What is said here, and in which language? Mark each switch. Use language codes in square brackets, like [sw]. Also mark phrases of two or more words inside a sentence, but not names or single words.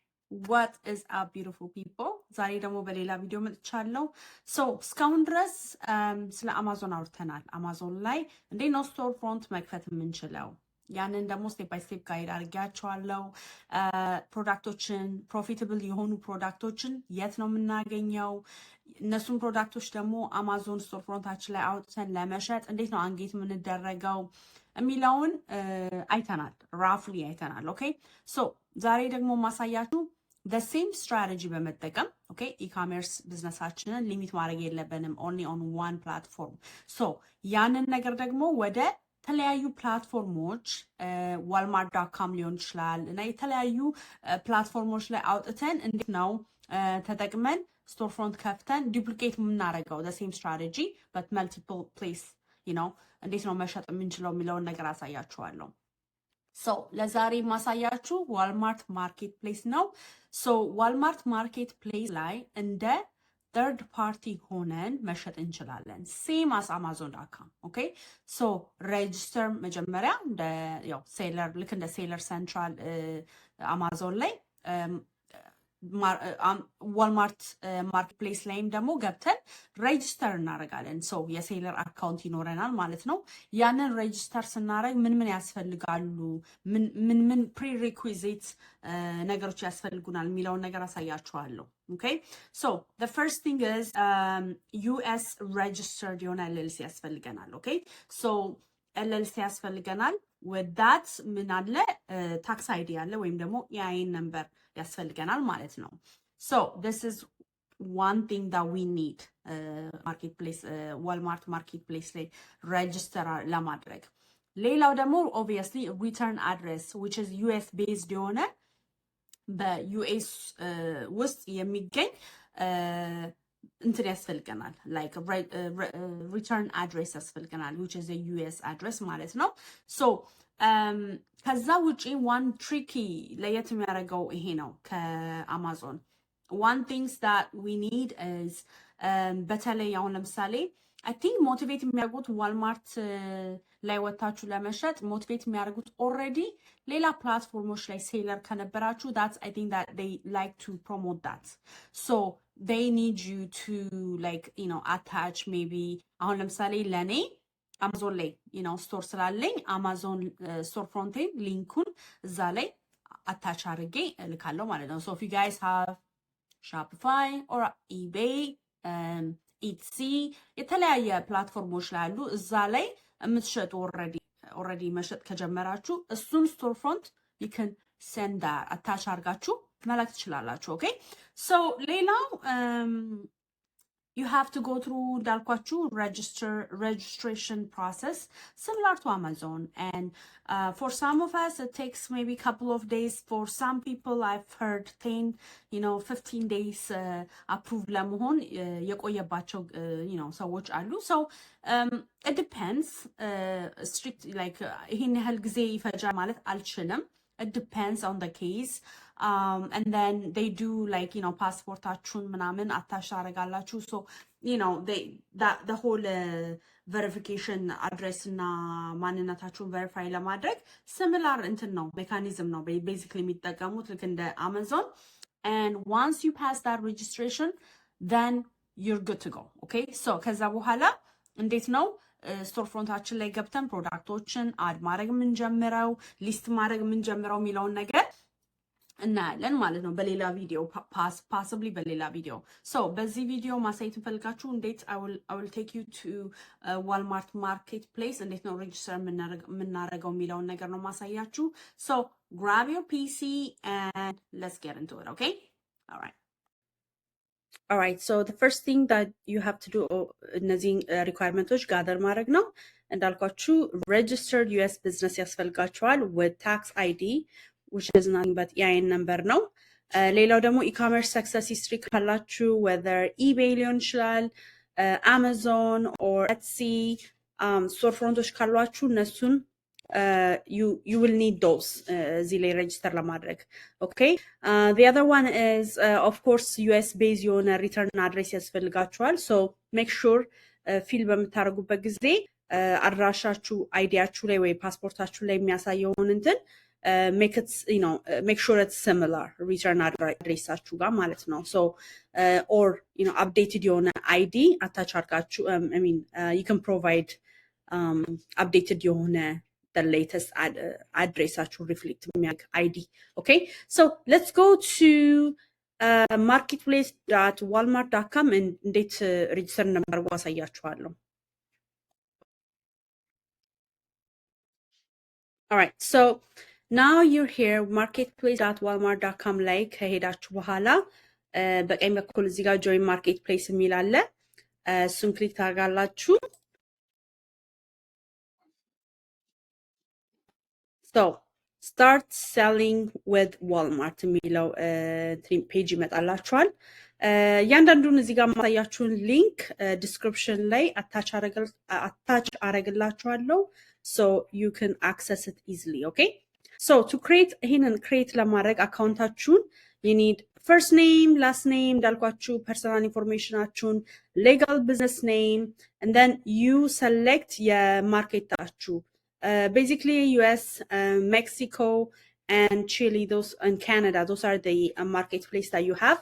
[en] what is up beautiful people? [am] ዛሬ ደግሞ በሌላ ቪዲዮ መጥቻለሁ። ሶ እስካሁን ድረስ ስለ አማዞን አውርተናል። አማዞን ላይ እንዴት ነው [en] store front [am] መክፈት የምንችለው? ያንን ደግሞ [en] step by step guide [am] አድርጌያቸዋለሁ። ፕሮዳክቶችን ፕሮፊታብል የሆኑ ፕሮዳክቶችን የት ነው የምናገኘው? እነሱን ፕሮዳክቶች ደግሞ አማዞን ስቶር ፍሮንታችን ላይ አውጥተን ለመሸጥ እንዴት ነው አንጌት የምንደረገው የሚለውን አይተናል። ራፍሊ አይተናል። [en] okay so [am] ዛሬ ደግሞ ማሳያችሁ [en] the same strategy [am] በመጠቀም ኦኬ ኢኮሜርስ ቢዝነሳችንን ሊሚት ማድረግ የለብንም [en] only on one platform so [am] ያንን ነገር ደግሞ ወደ ተለያዩ ፕላትፎርሞች walmart.com ሊሆን ይችላል እና የተለያዩ ፕላትፎርሞች ላይ አውጥተን እንዴት ነው ተጠቅመን [en] store front [am] ከፍተን ዱፕሊኬት የምናደርገው [en] the same strategy but multiple place you know [am] እንዴት ነው መሸጥ የምንችለው የሚለውን ነገር አሳያችኋለሁ። ሶ ለዛሬ ማሳያችሁ ዋልማርት ማርኬት ፕሌስ ነው። ሶ ዋልማርት ማርኬት ፕሌስ ላይ እንደ [en] third party [am] ሆነን መሸጥ እንችላለን [en] same as [am] amazon.com [en] okay so register [am] መጀመሪያ እንደ ያው ሴለር ልክ እንደ ሴለር ሴንትራል አማዞን ላይ ዋልማርት ማርኬት ፕሌስ ላይም ደግሞ ገብተን ሬጅስተር እናደርጋለን። ሶ የሴለር አካውንት ይኖረናል ማለት ነው። ያንን ሬጅስተር ስናደርግ ምን ምን ያስፈልጋሉ፣ ምን ፕሪሪኩዊዚት ነገሮች ያስፈልጉናል የሚለውን ነገር አሳያችኋለሁ። [en] okay so the first thing is US registered [am] የሆነ LLC ያስፈልገናል። [en] okay so [am] LLC ያስፈልገናል። [en] with that [am] ምን አለ [en] tax ID [am] አለ ወይም ደግሞ የአይን ነምበር ያስፈልገናል ማለት ነው። [en] so this is one thing that we need marketplace walmart marketplace [am] ላይ register ለማድረግ። ሌላው ደግሞ [en] obviously return address which is US based [am] የሆነ በዩኤስ ውስጥ የሚገኝ እንትን ያስፈልገናል [en] like return address [am] ያስፈልገናል [en] which is a US address [am] ማለት ነው። so ከዛ ውጪ [en] one tricky [am] ለየት የሚያደርገው ይሄ ነው ከአማዞን [en] one things that we need is [am] በተለይ አሁን ለምሳሌ [en] I think [am] ሞቲቬት የሚያደርጉት ዋልማርት ላይ ወታችሁ ለመሸጥ ሞቲቬት [en] የሚያደርጉት already [am] ሌላ ፕላትፎርሞች ላይ ሴለር ከነበራችሁ [en] that's I think that they like to promote that so they need you to like you know attach maybe [am] አሁን ለምሳሌ ለኔ አማዞን ላይ [en] you know [am] ስቶር ስላለኝ አማዞን ስቶር ፍሮንቴን ሊንኩን እዛ ላይ አታች አድርጌ እልካለሁ ማለት ነው። [en] so if you guys have Shopify or eBay [am] ኢትሲ የተለያየ ፕላትፎርሞች ላይ አሉ። እዛ ላይ የምትሸጡ ኦልሬዲ መሸጥ ከጀመራችሁ እሱን ስቶር ፍሮንት [en] you can send that [am] አታች አድርጋችሁ መላክ ትችላላችሁ። [en] okay so [am] ሌላው [en] you have to go through [am] እንዳልኳችሁ [en] registration process similar to Amazon and for some of us it takes maybe a couple of days. For some people I've heard 15 days approve [am] ለመሆን የቆየባቸው ሰዎች አሉ። [en] so it depends strict like [am] ይሄን ያህል ጊዜ ይፈጃል ማለት አልችልም። [en] it depends on the case and then they do like [am] ፓስፖርታችሁን ምናምን አታች ታደርጋላችሁ [en] so the whole verification address [am] እና ማንነታችሁን verify ለማድረግ similar እንትን ነው ሜካኒዝም ነው basically የሚጠቀሙት ልክ እንደ አማዞን [en] and once you pass that registration then you're good to go okay so [am] ከዛ በኋላ እንዴት ነው ስቶር ፍሮንታችን ላይ ገብተን ፕሮዳክቶችን አድ ማድረግ የምንጀምረው ሊስት ማድረግ የምንጀምረው የሚለውን ነገር እናያለን ማለት ነው በሌላ ቪዲዮ possibly በሌላ ቪዲዮ so በዚህ ቪዲዮ ማሳየት እንፈልጋችሁ እንዴት [en] I will take you to Walmart marketplace [am] እንዴት ነው ሬጅስተር የምናደርገው የሚለውን ነገር ነው ማሳያችሁ [en] so grab your PC and let's get into it okay all right so the first thing that you have to do [am] እነዚህ requirements ጋዘር ማድረግ ነው እንዳልኳችሁ [en] registered US business ያስፈልጋችኋል with tax ID which is nothing but EIN number [am] ነው። ሌላው ደግሞ [en] ecommerce success history ካላችሁ whether eBay [am] ሊሆን ይችላል [en] Amazon or Etsy [am] ስቶር ፍሮንቶች ካሏችሁ እነሱን [en] you will need those [am] እዚህ ላይ ሬጅስተር ለማድረግ [en] okay the other one is of course US based የሆነ return address ያስፈልጋችኋል so make sure ፊል [am] በምታደርጉበት ጊዜ አድራሻችሁ አይዲያችሁ ላይ ወይ ፓስፖርታችሁ ላይ የሚያሳየውን እንትን [en] make sure it's similar [am] return addressaችሁ ጋር ማለት ነው so [en] or updated [am] የሆነ [en] ID attach [am] አድርጋችሁ [en] you can provide updated [am] የሆነ [en] the latest [am] addressaችሁ reflect የሚያደርግ ID. [en] Okay, so let's go to marketplace.walmart.com and እንዴት register number አሳያችኋለሁ. All right, so now you're here marketplace.walmart.com [am] ላይ ከሄዳችሁ በኋላ በቀኝ በኩል እዚህ ጋር [en] join marketplace [am] የሚል አለ እሱን ክሊክ ታደርጋላችሁ [en] so start selling with Walmart [am] የሚለው ፔጅ ይመጣላችኋል ያንዳንዱን እዚህ ጋር ማሳያችሁን ሊንክ ዲስክሪፕሽን ላይ አታች አረግላችኋለሁ [en] so you can access it easily. Okay, so to create [am] ለማድረግ አካውንታችሁን [en] you need first name, last name, dalkwachu personal information achun, legal business name, and then you select your market tachu. Basically US, Mexico, and Chile, those and Canada, those are the marketplace that you have.